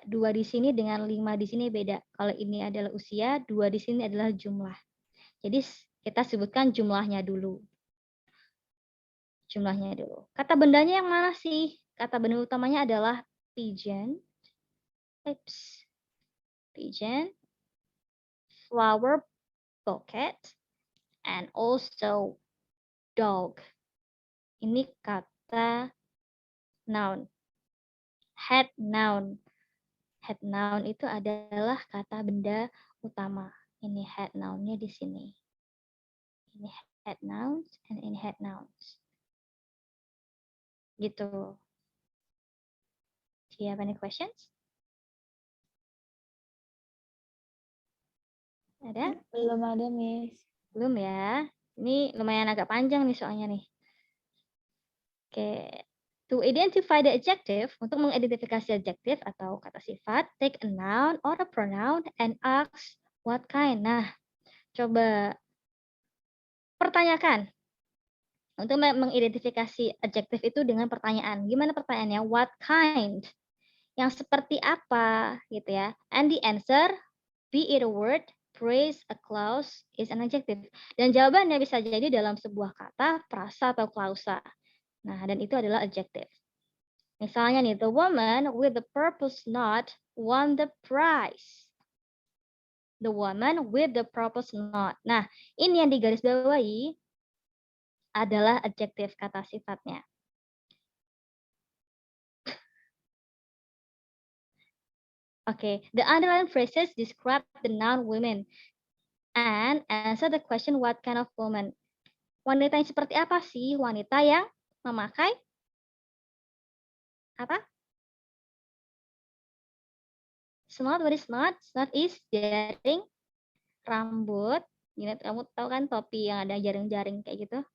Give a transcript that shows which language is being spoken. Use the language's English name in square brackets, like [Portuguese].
[Indonesian] 2 di sini dengan 5 di sini beda. Kalau ini adalah usia, 2 di sini adalah jumlah. Jadi kita sebutkan jumlahnya dulu. Jumlahnya dulu. Kata bendanya yang mana sih? Kata benda utamanya adalah pigeon. [English] Pigeon, flower bouquet, and also dog. [Indonesian] Ini kata noun. Head noun. Head noun itu adalah kata benda utama. Ini head noun-nya di sini. Ini head nouns, and ini head nouns. Gitu. [English] Do you have any questions? [Indonesian] Ada? Belum ada, Miss. Belum ya. Ini lumayan agak panjang nih soalnya nih. Oke. [English] To identify the adjective, [Indonesian] untuk mengidentifikasi adjektif atau kata sifat, [English] take a noun or a pronoun and ask what kind. [Indonesian] Nah, coba pertanyakan. Untuk mengidentifikasi adjektif itu dengan pertanyaan. Gimana pertanyaannya? [English] What kind? [Indonesian] Yang seperti apa gitu ya. [English] And the answer, be it a word, phrase, a clause, is an adjective. [Indonesian] Dan jawabannya bisa jadi dalam sebuah kata, frasa, atau klausa. Nah, dan itu adalah adjective. Misalnya nih, [English] the woman with the purple knot won the prize. The woman with the purple knot. [Indonesian] Nah, ini yang digarisbawahi adalah adjektif, kata sifatnya. [English] Okay, the underlined phrases describe the noun women and answer the question what kind of woman. [Indonesian] Wanita yang seperti apa sih? Wanita yang memakai apa? [English] Snot, what is snot? Snot is [Indonesian] jaring rambut. Gini, kamu tahu kan topi yang ada jaring-jaring kayak gitu?